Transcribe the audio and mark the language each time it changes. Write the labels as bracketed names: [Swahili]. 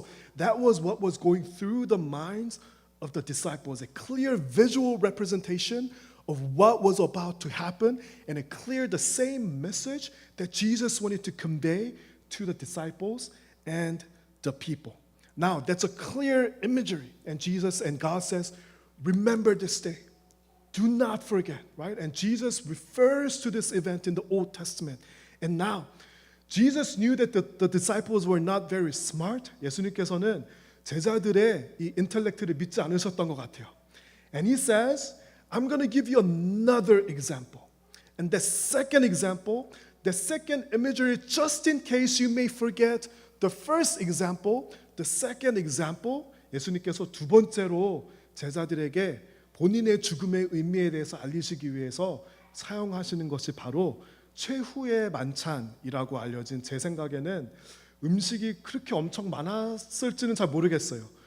[English] So that was what was going through the minds of the disciples, a clear visual representation of what was about to happen, and a clear, the same message that Jesus wanted to convey to the disciples and the people. Now, that's a clear imagery, and Jesus and God says, remember this day. Do not forget, right? And Jesus refers to this event in the Old Testament. And now, Jesus knew that the disciples were not very smart. [Korean] 예수님께서는 제자들의 이 인텔렉트를 믿지 않으셨던 것 같아요. [English] And he says, I'm going to give you another example. And the second example, [Korean] the second imagery, just in case you may forget the first example, the second example, 예수님께서 두 번째로 제자들에게 본인의 죽음의 의미에 대해서 알리시기 위해서 사용하시는 것이 바로 최후의 만찬이라고 알려진, 제 생각에는 음식이 그렇게 엄청 많았을지는 잘 모르겠어요.